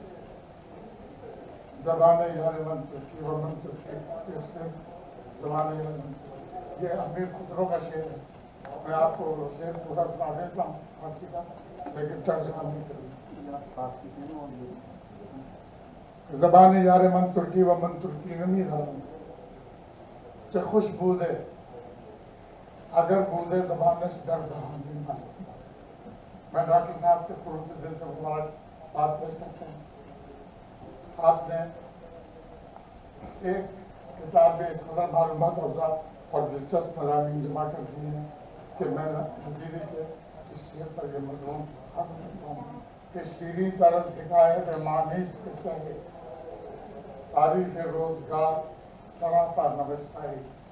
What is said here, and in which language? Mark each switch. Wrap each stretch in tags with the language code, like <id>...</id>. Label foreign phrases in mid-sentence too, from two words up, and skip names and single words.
<fa>زبان یار من ترکی و من ترکی زبان یار من ترکی۔</fa> <ur>یہ امیر خسرو کا شعر ہے۔ میں آپ کو شعر پورا سنا دیتا ہوں فارسی کا، لیکن ترجمہ نہیں کروں۔</ur> <fa>زبان یار من ترکی و من ترکی نمی دانم چه خوش بوده اگر بوده زبانش در دهان من۔</fa> <ur>میں ڈاکٹر صاحب کے خلوص دل سے بات پیش کرتا ہوں۔ آپ نے ایک کتاب میں اس قدر معلومات افزا اور دلچسپ مضامین جمع کر دیے ہیں کہ میں نظیری کے اس شعر پر یہ مضمون حق کرتا ہوں کہ</ur> <fa>شیریں طرز حکایت مانیس قصہ ہے تاریخ روزگار سراپا نوشتہ ہے۔</fa>